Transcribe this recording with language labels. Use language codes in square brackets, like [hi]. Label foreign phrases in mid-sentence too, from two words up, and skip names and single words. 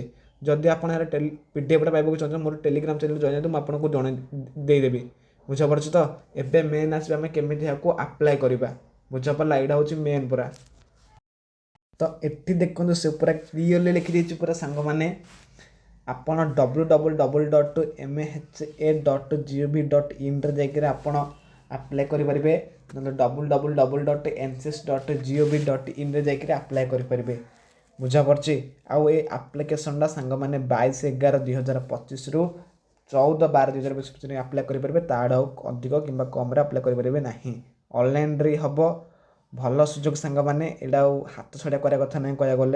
[or] ଯଦି ଆପଣ ଏହାର PDFଟା ପାଇବାକୁ ଚାହୁଁଛନ୍ତି, ମୋର [en] Telegram channel join [or] ହେଇଯାନ୍ତୁ, ମୁଁ ଆପଣଙ୍କୁ ଦେଇଦେବି। ବୁଝାପଡ଼ୁଛି ତ? ଏବେ ମେନ୍ ଆସିବେ ଆମେ କେମିତି ଏହାକୁ ଆପ୍ଲାଏ କରିବା। ବୁଝାପଡ଼ିଲା? ଏଇଟା ହେଉଛି ମେନ୍ ପୁରା। ତ ଏଠି ଦେଖନ୍ତୁ ସେ ପୁରା କ୍ଲିୟରଲି ଲେଖିଦେଇଛି ପୁରା ସାଙ୍ଗମାନେ, ଆପଣ www.mha.gov.in ଯାଇକରି ଆପଣ ଆପ୍ଲାଏ କରିପାରିବେ, ନହେଲେ www.ncs.gov.in ଯାଇକରି ଆପ୍ଲାଏ କରିପାରିବେ। ବୁଝାପଡ଼ୁଛି? ଆଉ ଏ ଆପ୍ଲିକେସନଟା ସାଙ୍ଗମାନେ 22/11/2025ରୁ 14/12/2025 ଭିତରେ ଆପ୍ଲାଏ କରିପାରିବେ। ତାଠୁ ଆଉ ଅଧିକ କିମ୍ବା କମ୍ରେ ଆପ୍ଲାଏ କରିପାରିବେ ନାହିଁ। ଅନଲାଇନ୍ରେ ହେବ। ଭଲ ସୁଯୋଗ ସାଙ୍ଗମାନେ, ଏଇଟା ଆଉ ହାତ ଛଡ଼ା କରିବା କଥା ନାହିଁ କହିବାକୁ ଗଲେ।